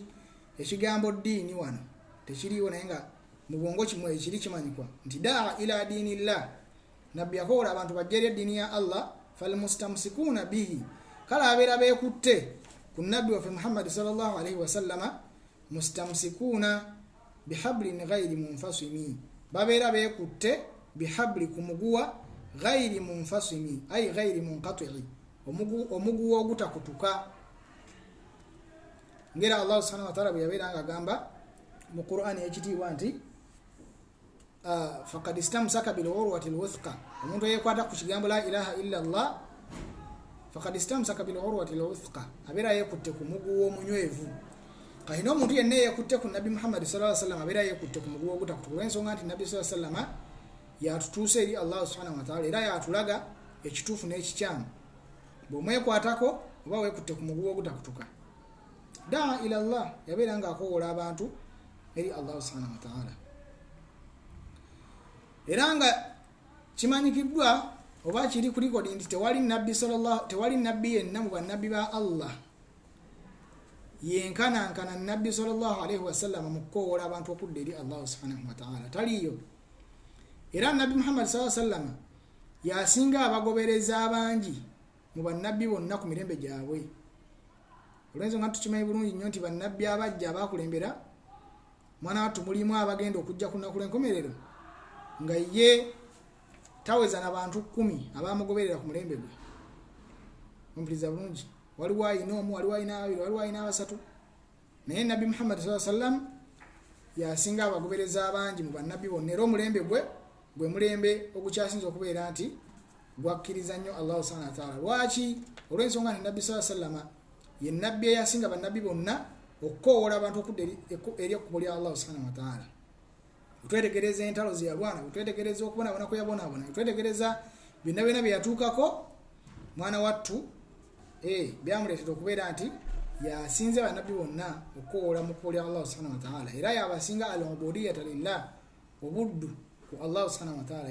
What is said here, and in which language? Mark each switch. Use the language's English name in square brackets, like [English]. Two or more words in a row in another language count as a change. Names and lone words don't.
[Ganda] Ekigambo ddiini wano tekiriiwo, naye nga mu bwongo kimwe ekiri kimanyikwa nti [Arabic] داع إلى دين الله, [Ganda] nabbi yakoola abantu bajja eri eddiini ya Allah. [Arabic] فالمستمسكون به, [Ganda] kale abeera beekutte ku nabbi waffe Muhammad [Arabic] صلى الله عليه وسلم. مستمسكون بحبل غير منفصم, [Ganda] babeera beekutte bihabli ku muguwa [Arabic] غير منفصم أي غير منقطع, [Ganda] omuguwa ogutakutuka. Ngera [Arabic] الله سبحانه وتعالى [Ganda] bwe yabeera nga agamba mu Qur'ani ekitiibwa nti [Arabic] فقد استمسك بالعروة الوثقى, [Ganda] omuntu yekwata ku kigambo [Arabic] لا إله إلا الله فقد استمسك بالعروة الوثقى, [Ganda] abeera yeekutte ku muguwa omunywevu. Kahina omuntu yenna yeekutte ku nabbi Muhammad [Arabic] صلى الله عليه وسلم [Ganda] abeera yeekutte ku muguwa ogutakutuka, olw'ensonga nti nabbi [Arabic] صلى الله عليه وسلم [Ganda] yatutuuse eri [Arabic] الله سبحانه وتعالى, [Ganda] era yatulaga ekituufu n'ekikyamu. Bw'omwekwatako oba weekutte ku muguwa ogutakutuka. [Arabic] داع إلى الله, [Ganda] yabeera nga akoowola abantu eri [Arabic] الله سبحانه وتعالى. [Ganda] Era nga kimanyikiddwa oba kiri ku likodi nti tewali nabbi yenna mu bannabbi ba Allah yenkanankana nabbi [Arabic] صلى الله عليه وسلم [Ganda] mu kukoowola abantu okudda eri [Arabic] الله سبحانه وتعالى, [Ganda] taliyo. Era nabbi Muhammad [Arabic] صلى الله عليه وسلم [Ganda] yasinga abagobereza abangi mu bannabbi bonna ku mirembe gyabwe. Olw'ensonga tukimanyi bulungi nnyo nti bannabbi abajja abakulembera mwana wattu mulimu abagenda okujja ku nnaku lw'enkomerero nga ye taweza n'abantu 10 abamugoberera ku mulembe gwe. Ompuliriza bulungi, waliwo ayina omu, waliwo ayina abiri, waliwo ayina abasatu, naye nabbi Muhammad [Arabic] صلى الله عليه وسلم [Ganda] yasinga abagobereza abangi mu bannabbi bonna, era omulembe gwe mulembe ogukyasinza okubeera nti gwakkiriza nnyo [Arabic] الله سبحانه وتعالى. [Ganda] Lwaki? Olw'ensonga nti nabbi [Arabic] صلى الله عليه وسلم [Ganda] ye nabbi eyasinga bannabbi bonna okukoowola abantu okudda eri ekkubo lya [Arabic] الله سبحانه وتعالى. [Ganda] Twetegereza entalo ze yalwana, twetegereza okubonaabona kwe yabonaabona, twetegereza byonna byonna bye yatuukako, mwana wattu byamuleetera okubeera nti yasinze bannabbi bonna okukoowola mu kkubo lya [Arabic] الله سبحانه وتعالى, [Ganda] era yabasinga [Arabic] العبودية لله, [Ganda] obuddu ku [Arabic] الله سبحانه وتعالى.